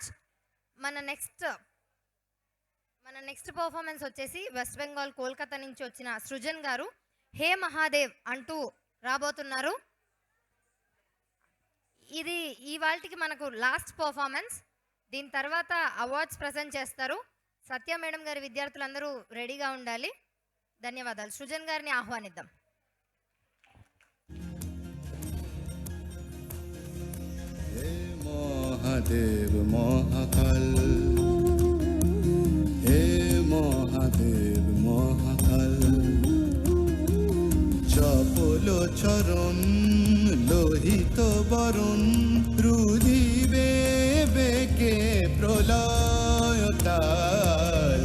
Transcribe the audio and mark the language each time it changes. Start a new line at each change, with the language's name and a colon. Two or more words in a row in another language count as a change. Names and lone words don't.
Telugu: మన
English: next performance
Telugu: వచ్చేసి వెస్ట్ బెంగాల్ కోల్కతా నుంచి వచ్చిన సృజన్ గారు హే మహాదేవ్ అంటూ రాబోతున్నారు. ఇది ఇవాల్టికి మనకు
English: last performance.
Telugu: దీని తర్వాత
English: awards present
Telugu: చేస్తారు. సత్య మేడం గారి విద్యార్థులందరూ రెడీగా ఉండాలి. ధన్యవాదాలు. సృజన్ గారిని ఆహ్వానిద్దాం.
Bangla: মহাদেব মহাকাল, হে মহাদেব মহাকাল, চপল চরণ লোহিত বরণ, রুধিবে বেকে প্রলয়তাল।